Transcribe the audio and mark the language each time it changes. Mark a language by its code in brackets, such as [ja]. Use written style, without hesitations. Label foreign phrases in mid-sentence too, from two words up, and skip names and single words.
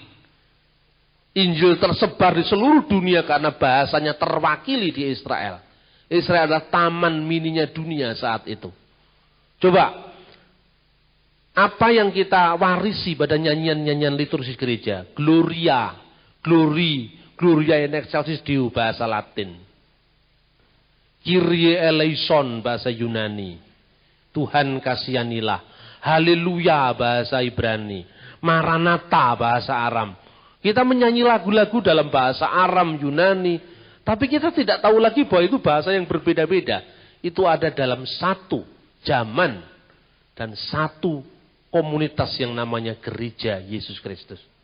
[id] Injil tersebar di seluruh dunia karena bahasanya terwakili di Israel. Israel adalah taman mininya dunia saat itu. Coba, apa yang kita warisi pada nyanyian-nyanyian liturgi gereja? [la] Gloria, glory, gloria in excelsis Deo [id] bahasa Latin. [el] Κύριε ἐλέησον [id] bahasa Yunani. Tuhan kasihanilah. Haleluya bahasa Ibrani. Maranatha bahasa Aram. Kita menyanyi lagu-lagu dalam bahasa Aram, Yunani. Tapi kita tidak tahu lagi bahwa itu bahasa yang berbeda-beda. Itu ada dalam satu zaman. Dan satu komunitas yang namanya gereja Yesus Kristus.